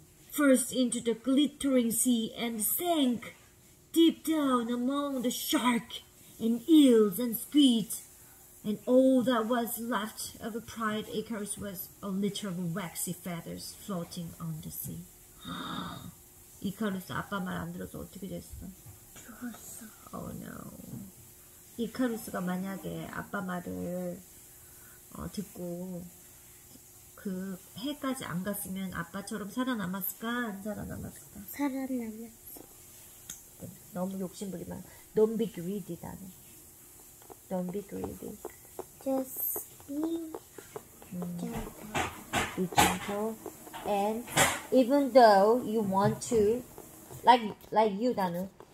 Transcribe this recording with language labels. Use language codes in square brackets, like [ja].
[en] First into the glittering sea and sank deep down among the shark and eels and squids. And all that was left of a pride Icarus was a litter of waxy feathers floating on the sea. [ko] 이카루스 아빠 말 안 들어서 어떻게 됐어? 죽었어. [en] Oh no. [ko] 이카루스가 만약에 아빠 말을 듣고 그 해까지 안 갔으면 아빠처럼 살아남았을까? 안 살아남았을까? 살아남았어. 너무 욕심부리면 [en] Don't be greedy, [ko] 나는. [en] Don't be greedy. Just be gentle. Be gentle. And even though you want to, like you, Danu.